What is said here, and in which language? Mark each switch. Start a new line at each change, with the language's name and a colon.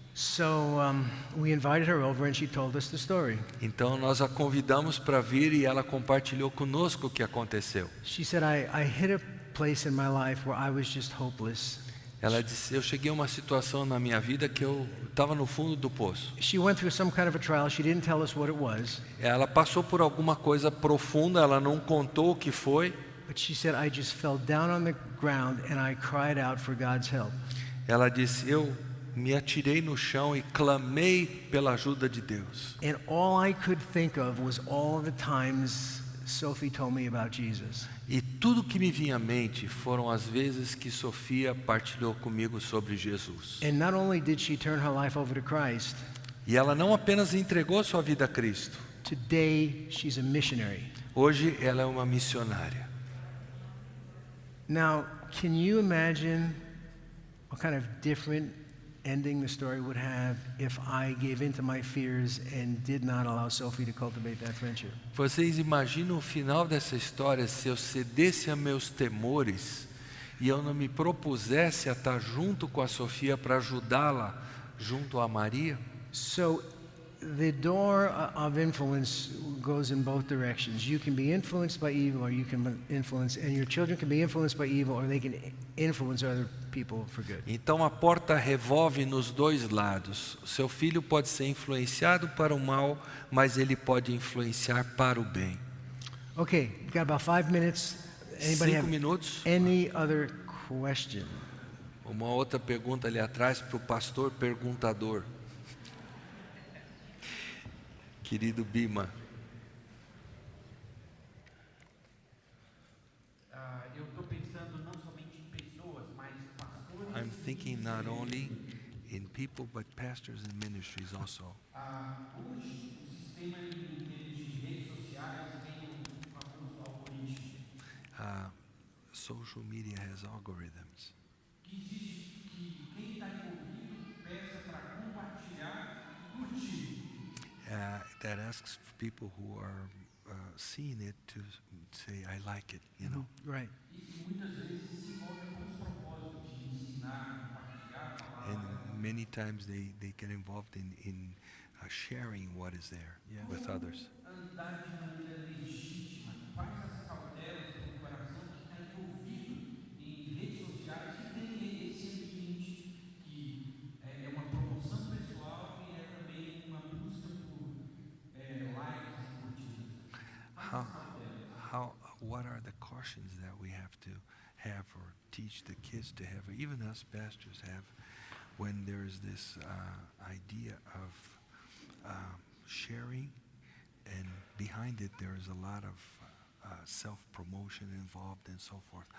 English: So we invited her over and she told us the story.
Portuguese: Então nós a convidamos para vir e ela compartilhou conosco o que aconteceu.
English: She said, I hit a place in my life where I was just hopeless.
Portuguese: Ela disse, eu cheguei a uma situação na minha vida que eu estava no fundo do poço.
English: She went through some kind of a trial. She didn't tell us what it was,
Portuguese: Ela passou por alguma coisa profunda, ela não contou o que foi.
English: but she said, I just fell down on the ground and I cried out for God's help.
Portuguese: Ela disse, eu me atirei no chão e clamei pela ajuda de Deus.
English: And all I could think of was all the times Sophie told me about Jesus.
Portuguese: E tudo que me vinha à mente foram as vezes que Sofia partilhou comigo sobre Jesus.
English: And not only did she turn her life over to Christ,
Portuguese: E ela não apenas entregou sua vida a Cristo.
English: today she's a missionary.
Portuguese: Hoje ela é uma missionária.
English: Now, can you imagine what kind of different ending the story would have if I gave in to my fears and did not allow Sophie to cultivate that friendship?
Portuguese: Vocês imaginam o final dessa história se eu cedesse a meus temores e eu não me propusesse a estar junto com a Sofia para ajudá-la junto a Maria?
English: So the door of influence goes in both directions. You can be influenced by evil, or you can influence, and your children can be influenced by evil, or they can influence other people for good.
Portuguese: Então a porta revolve nos dois lados. O seu filho pode ser influenciado para o mal, mas ele pode influenciar para o bem.
English: Okay, we've got about 5 minutes. Anybody
Portuguese: 5
English: have
Portuguese: minutos.
English: any other question?
Portuguese: Uma outra pergunta ali atrás para o pastor perguntador. Querido Bima. Eu estou pensando não somente em pessoas, mas pastores.
English: I'm thinking not only in people but pastors and ministries also.
Portuguese: Hoje, o sistema de redes sociais tem um famoso algoritmo
English: Social media has algorithms
Portuguese: que exige que quem está envolvido peça para compartilhar e curtir.
English: that asks people who are seeing it to say, I like it, you know. Right.
Portuguese: E muitas vezes se envolve com os propósitos de ensinar, compartilhar a palavra.
English: And many times they get involved in sharing what is there with others.
Portuguese: Andar de maneira legítima, quais as cautelas do coração que está envolvido em redes sociais que tem esse ambiente que é uma promoção pessoal e é também uma busca por likes e curtidas.
English: What are the cautions that we have to have or teach the kids to have, or even us pastors have, when there is this idea of sharing, and behind it there is a lot of self-promotion involved and so forth.